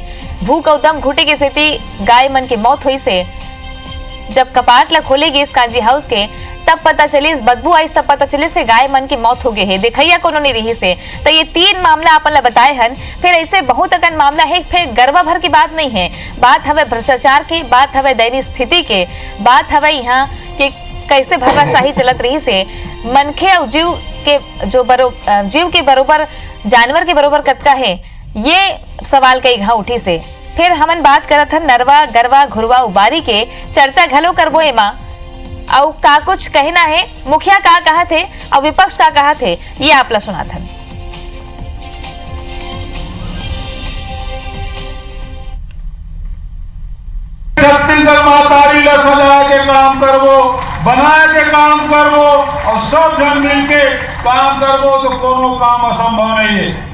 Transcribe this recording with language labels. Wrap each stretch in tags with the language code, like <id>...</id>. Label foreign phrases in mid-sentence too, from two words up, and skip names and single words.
<hne>भूख और दम घुटे की स्थिति गाय मन की मौत हुई से। जब कपाट ला खोलेगी इस कांजी हाउस के, तब पता चली, इस बदबू आई तब पता चली से गाय मन की मौत हो गई है। देखैया कोनो नहीं रही से। तो ये 3 मामला आप बताए हन। फिर ऐसे बहुत अगन मामला है। फिर गरवा भर की बात नहीं है, बात हवे भ्रष्टाचार की, बात हवे दयनीय स्थिति के, बात हवे यहाँ कि कैसे भर्राशाही चलत रही से। मनखे और जीव के बरोबर जानवर के बरोबर कतका है, ये सवाल कई घाव उठी से। फिर हमन बात करत हन नरवा गरवा घुरवा उबारी के। चर्चा घलो करबो एमा और का कुछ कहना है, मुखिया का कहा थे और विपक्ष का कहा थे, ये आप ला सुना था। छत्तीसगढ़ मातारी ला सजा के काम करबो, बना के काम करबो और सब जन मिल के काम करबो तो कोनो काम असंभव नहीं है।</hne>